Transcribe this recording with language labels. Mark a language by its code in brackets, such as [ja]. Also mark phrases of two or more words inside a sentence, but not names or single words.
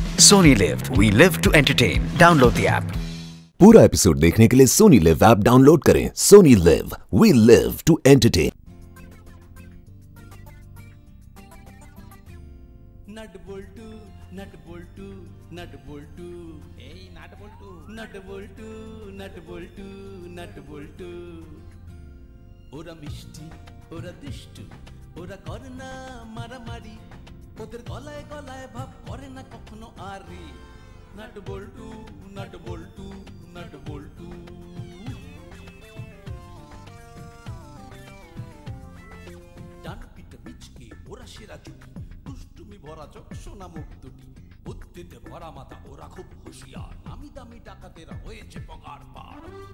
[en] Sony Live. We live to entertain. Download the app. [hi] पूरा एपिसोड देखने के लिए सोनी लिव ऐप डाउनलोड करें। [en] Sony Liv, we live to entertain. [bn] नट बोल्टू नट बोल्टू नट बोल्टू এই नट बोल्टू नट बोल्टू नट बोल्टू नट बोल्टू ওরা মিষ্টি ওরা দুষ্টু ওরা করে না মারামারি ওদের গলায় গলায় ভাব করে না কখনো আরি नट बोल्टू नट बोल्टू नट बोल्टू ডান পিঠে বিচকে ওরা সেরা জুটি দুষ্টুমি ভরা চোখ সোনা মুখ দুটি বুদ্ধিতে ভরা মাথা ওরা খুব হুঁশিয়ার নামি দামি ডাকাতেরা হয়েছে পগার পার